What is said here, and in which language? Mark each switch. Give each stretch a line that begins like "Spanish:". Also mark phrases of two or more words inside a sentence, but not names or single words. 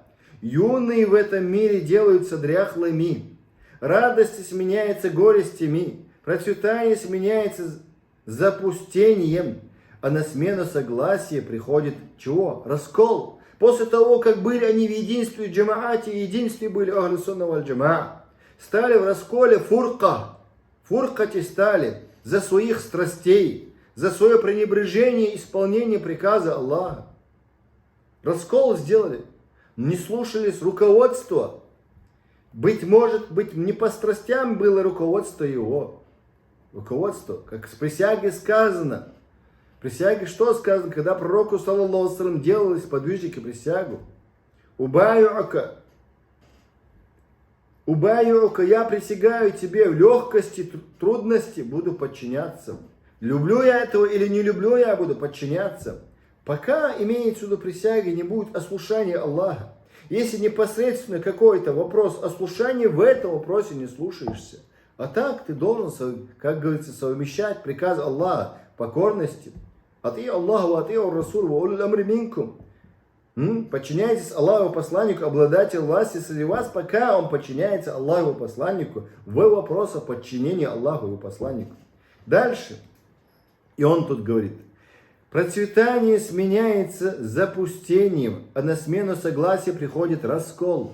Russian: Юные в этом мире делаются дряхлыми, радость сменяется горестями, процветание сменяется запустением, а на смену согласия приходит чего? Раскол. После того, как были они в единстве джамаате, в единстве были
Arabic: أهل السنة والجماعة,
Russian: стали в расколе фуркати стали за своих страстей, за свое пренебрежение исполнения приказа Аллаха. Раскол сделали, не слушались руководства. Быть может, не по страстям было руководство его. Руководство, как с присяги сказано. Присяги что сказано, когда пророку,
Arabic: صلى الله عليه وسلم,
Russian: делались подвижники присягу? Убаюака, я присягаю тебе, в легкости, трудности буду подчиняться. Люблю я этого или не люблю, я буду подчиняться. Пока имеется в виду присяги, не будет ослушания Аллаха. Если непосредственно какой-то вопрос ослушания, в этом вопросе не слушаешься. А так ты должен, как говорится, совмещать приказ Аллаха, покорности.
Arabic: أطيعوا الله أطيعوا الرسول أولي الأمر منكم.
Russian: Подчиняйтесь Аллаху посланнику, обладателю власти среди вас, пока он подчиняется Аллаху посланнику в вопросах подчинения Аллаху и посланнику. Дальше. И он тут говорит. Процветание сменяется запустением, а на смену согласия приходит раскол.